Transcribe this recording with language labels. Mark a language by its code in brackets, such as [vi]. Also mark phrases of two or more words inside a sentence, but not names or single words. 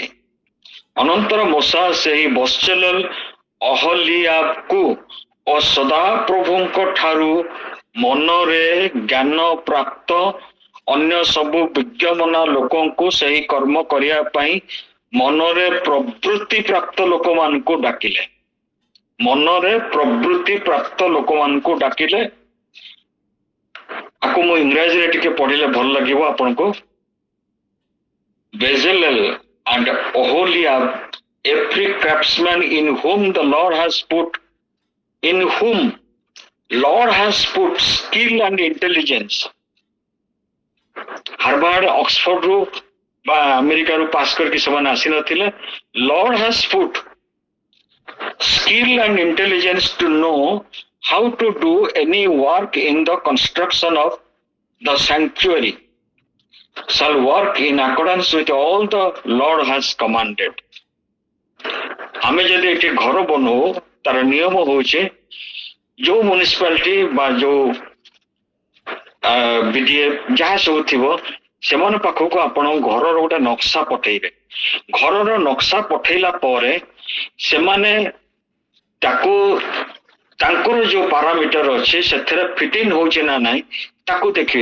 [or] ଅନନ୍ତର ମୋଶା ସେହି ବତ୍ସଲେଲ, ଅହଲିଆବକୁ ଓ ସଦାପ୍ରଭୁଙ୍କ ଠାରୁ ମନରେ ଜ୍ଞାନ ପ୍ରାପ୍ତ ଅନ୍ୟ ସବୁ ବିଜ୍ଞମନା ଲୋକଙ୍କୁ ସେହି କର୍ମ କରିବା ପାଇଁ ମନରେ ପ୍ରବୃତ୍ତି ପ୍ରାପ୍ତ ଲୋକମାନଙ୍କୁ ଡାକିଲେ। ମନରେ ପ୍ରବୃତ୍ତି ପ୍ରାପ୍ତ ଲୋକମାନଙ୍କୁ ଡାକିଲେ। ଆକୁ ମୁଁ ଇଂରାଜୀରେ ଟିକେ ପଢିଲେ ଭଲ ଲାଗିବ ଆପଣଙ୍କୁ। [en] Bezalel and Oholiab, every craftsman in whom Lord has put skill and intelligence। [or] ହାର୍ଭାର୍ଡ ଅକ୍ସଫୋର୍ଡରୁ ବା ଆମେରିକାରୁ ପାସ୍ କରିକି ସେମାନେ ଆସିନଥିଲେ। [en] Lord has put skill and intelligence to know how to do any work in the construction of the sanctuary shall work in accordance with all the Lord has commanded। [or] ଆମେ ଯଦି ଏଠି ଘର ବନଉ, ତାର ନିୟମ ହଉଛି ଯୋଉ ମ୍ୟୁନିସିପାଲିଟି ବା ଯୋଉ ବିଡିଏ ଯାହା ସବୁ ଥିବ, ସେମାନଙ୍କ ପାଖକୁ ଆପଣ ଘରର ଗୋଟେ ନକ୍ସା ପଠେଇବେ। ଘରର ନକ୍ସା ପଠେଇଲା ପରେ ସେମାନେ ତାକୁ ତାଙ୍କର ଯୋଉ ପାରାମିଟର ଅଛି ସେଥିରେ ଫିଟିଂ ହଉଛି ନା ନାହିଁ ତାକୁ ଦେଖିବେ।